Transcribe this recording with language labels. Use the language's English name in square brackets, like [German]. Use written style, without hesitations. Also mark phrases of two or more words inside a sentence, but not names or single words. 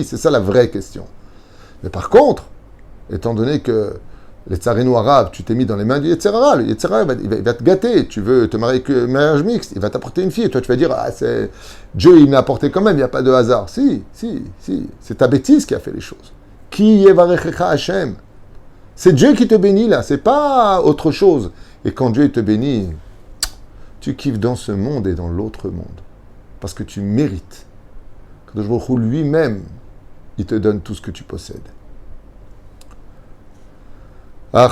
[French] C'est ça la vraie question. Mais par contre, étant donné que les tsarino arabes, tu t'es mis dans les mains du [Hebrew] יצר הרע, [French] le [Hebrew] יצר הרע, [French] il va te gâter. Tu veux te marier avec un mariage mixte, il va t'apporter une fille. Et toi, tu vas dire, ah, c'est Dieu, il m'a apporté quand même, il n'y a pas de hasard. Si. C'est ta bêtise qui a fait les choses. [Hebrew] כי יברכך השם. [French] C'est Dieu qui te bénit là, c'est pas autre chose. Et quand Dieu te bénit, tu kiffes dans ce monde et dans l'autre monde. Parce que tu mérites. Quand [Hebrew] קדוש ברוך הוא [French] lui-même, il te donne tout ce que tu possèdes. Ah.